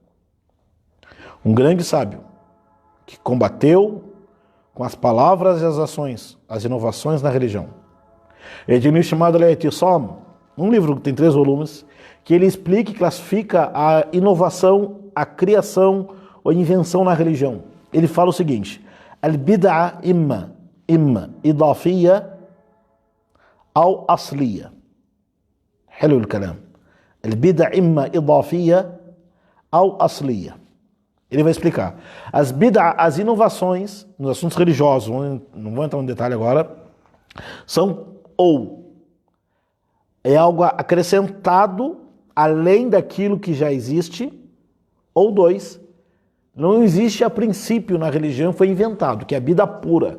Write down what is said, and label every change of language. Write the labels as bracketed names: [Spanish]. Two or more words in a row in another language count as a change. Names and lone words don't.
[Portuguese] Um grande sábio que combateu com as palavras e as ações as inovações na religião. Ele tem um livro chamado Al-I'tisam, um livro que tem 3 volumes, que ele explica e classifica a inovação, a criação ou invenção na religião. Ele fala o seguinte: [Arabic] البدعة إما إضافية ou asliya. حلو الكلام. البدع إما إضافية أو أصلية. [Portuguese] Ele vai explicar. As inovações nos assuntos religiosos, não vou entrar no detalhe agora, são ou é algo acrescentado além daquilo que já existe, ou 2, não existe a princípio na religião, foi inventado, que é a bid'a pura.